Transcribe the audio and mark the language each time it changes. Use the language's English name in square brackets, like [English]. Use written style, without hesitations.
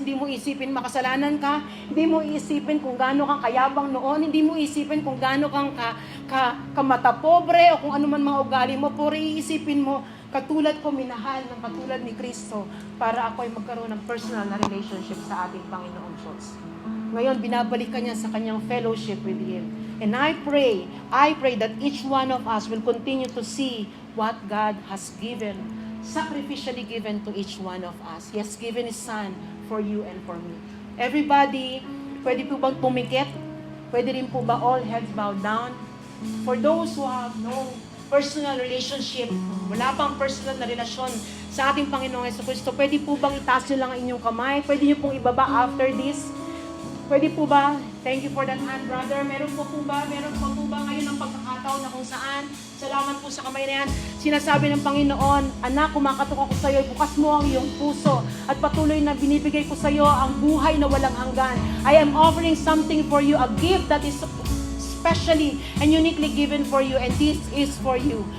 [Filipino] Hindi mo isipin makasalanan ka, hindi mo isipin kung gaano kang kayabang noon, hindi mo isipin kung gaano kang kamatapobre o kung ano man mga ugali mo, puro iisipin mo, katulad ko minahal ng katulad ni Kristo para ako ay magkaroon ng personal na relationship sa ating Panginoong Diyos. Ngayon, binabalik ka niya sa kanyang [English] fellowship with Him. And I pray that each one of us will continue to see what God has given, sacrificially given to each one of us. He has given His Son for you and for me. [Filipino] Everybody, pwede po bang pumikit? Pwede rin po ba [English] all heads bowed down? For those who have no personal relationship, [Filipino] wala pang personal na relasyon sa ating Panginoong Jesucristo, pwede po bang itaas nyo lang ang inyong kamay? Pwede nyo pong ibaba after this? Pwede po ba? [English] Thank you for that hand, brother. [Filipino] Meron po ba ngayon ang pagkakataon na kung saan? Salamat po sa kamay na yan. Sinasabi ng Panginoon, anak, kumakatok ako sa iyo, bukas mo ang iyong puso at patuloy na binibigay ko sa iyo ang buhay na walang hanggan. [English] I am offering something for you, a gift that is specially and uniquely given for you, and this is for you.